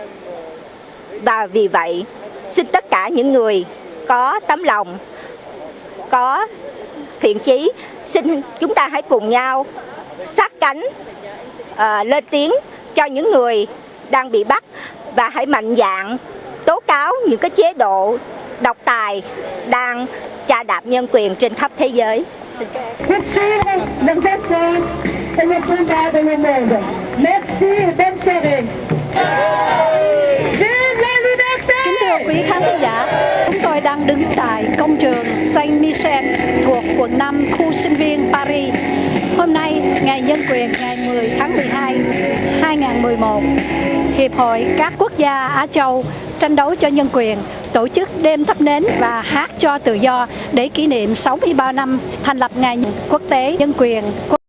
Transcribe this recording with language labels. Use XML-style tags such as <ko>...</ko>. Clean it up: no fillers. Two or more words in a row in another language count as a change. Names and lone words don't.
<vi>Và vì vậy, xin tất cả những người có tấm lòng, có thiện chí, xin chúng ta hãy cùng nhau sát cánh lên tiếng cho những người đang bị bắt và hãy mạnh dạn tố cáo những cái chế độ độc tài đang chà đạp nhân quyền trên khắp thế giới.</vi> <fr>Poursuivre leurs efforts pour le combat de le monde. Merci et bonne soirée. Vive la liberté!</fr> <vi>Kính thưa quý khán giả, chúng tôi đang đứng tại công trường Saint Michel thuộc quận 5, khu sinh viên Paris. Hôm nay, Ngày Nhân quyền ngày 10 tháng 12, 2011, Hiệp hội các quốc gia Á Châu tranh đấu cho nhân quyền tổ chức đêm thắp nến và hát cho tự do để kỷ niệm 63 năm thành lập Ngày Quốc tế Nhân quyền.</vi>